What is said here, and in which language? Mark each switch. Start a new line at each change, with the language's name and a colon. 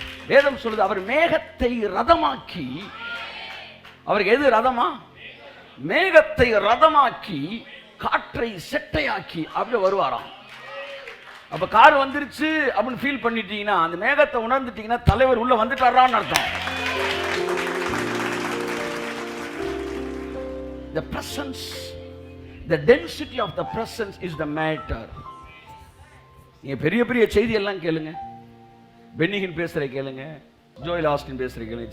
Tamil: வேதம் சொல்லுது, அவர் மேகத்தை ரதமாக்கி, அவருக்கு எது ரதமா? மேகத்தை ரதமாக்கி காற்றை செட்டையாக்கி அப்படி வருவாராம். அப்ப கார் வந்துருச்சு அப்படின்னு ஃபீல் பண்ணிட்டீங்கன்னா, அந்த மேகத்தை உணர்ந்துட்டீங்கன்னா தலைவர் உள்ள வந்துட்டாரான்னு அர்த்தம்.
English: The presence, the density of the presence is the matter.
Tamil: நீங்க பெரிய பெரிய செய்தி எல்லாம் கேளுங்க. பென்னிகின் பேசுற கேளுங்க, ஜோயல் ஆஸ்டின் பேசுற கேளுங்க.